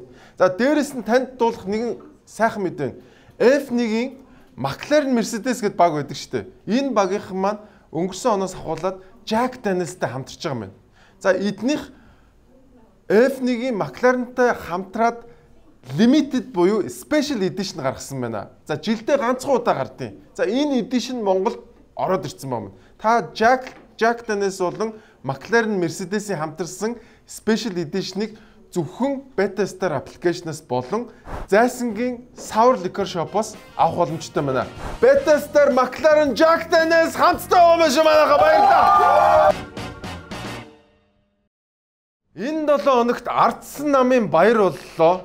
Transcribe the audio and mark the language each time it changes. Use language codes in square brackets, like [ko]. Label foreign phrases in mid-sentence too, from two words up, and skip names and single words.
[mn] За дээрэс нь танд дуулах нэгэн сайхан мэдээ. F1-ийн McLaren Mercedes гэдэг баг байдаг шүү дээ. Энэ багийнхан маань өнгөрсөн оноос ахуулаад Jack Danielsтай хамтарч байгаа юм байна. За эднийх F1-ийн McLaren-тай хамтраад limited буюу [en] special edition [mn] гаргасан байна. За жилдээ ганцхан удаа гардیں۔ За энэ edition Монголд ороод ирсэн байна. Та Jack Daniels болон McLaren Mercedes-ийн хамтарсан [en] special edition- [mn] ыг зөвхөн Beta Star аппликейшнээс болон Зайсангийн Sour Liquor Shop-оос авах боломжтой байна. Beta Star, McLaren, Jack Daniels хамтдаа байгаа юм манайхаа баярлалаа. Энэ 7 хоногт Ардсан намын баяр боллоо.